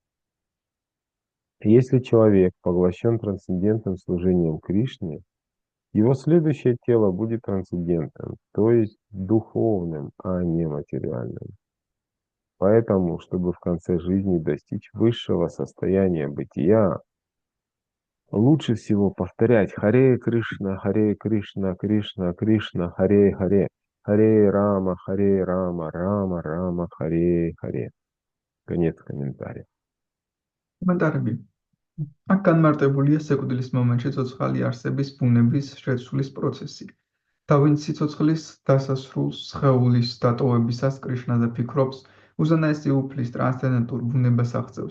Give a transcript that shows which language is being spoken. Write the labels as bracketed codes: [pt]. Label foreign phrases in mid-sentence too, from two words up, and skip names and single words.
[ru] Если человек поглощен трансцендентным служением Кришне, его следующее тело будет трансцендентным, то есть духовным, а не материальным. Поэтому, чтобы в конце жизни достичь высшего состояния бытия, лучше всего повторять Харе Кришна, Кришна, Кришна, Харе Харе, Харе Рама, Рама Рама, Харе Харе. Конец комментария. [ka] კომენტარები. აქ განმარტებულია სიკვდილის მომენტში ცოცხალი არსების ბუნების შეცვლის პროცესი. და ვინც სიცოცხლის დასასრულს სხეულის დატოვებისას კრიშნაზე ფიქრობს, უზენაესი უფლის ტრანსცენდენტურ ბუნებას აღწევს.